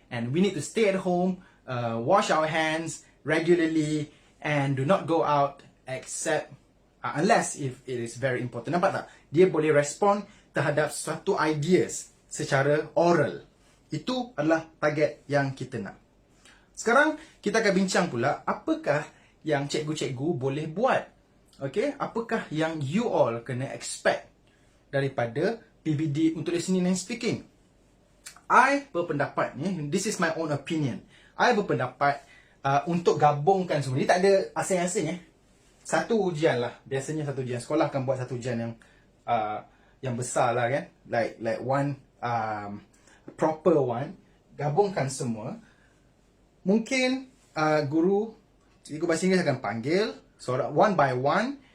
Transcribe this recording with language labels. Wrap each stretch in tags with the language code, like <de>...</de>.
<en>And we need to stay at home, wash our hands regularly, and do not go out except unless if it is very important.</en> <ms>Nampak tak? Dia boleh respon terhadap suatu ideas secara oral. Itu adalah target yang kita nak. Sekarang kita akan bincang pula apakah yang cikgu-cikgu boleh buat. Okay? Apakah yang</ms> <en>you all</en> <ms>kena expect daripada PBD untuk listening and speaking.</ms> <en>I berpendapat, this is my own opinion.</en> <ms>I berpendapat untuk gabungkan semua. Ini tak ada asing-asing. Satu ujian lah. Biasanya satu ujian. Sekolah akan buat satu ujian yang besar lah kan.</ms> <en>Like one proper one.</en> <ms>Gabungkan semua. Mungkin guru, cikgu bahasa Inggeris akan panggil</ms> <en>one by one.</en>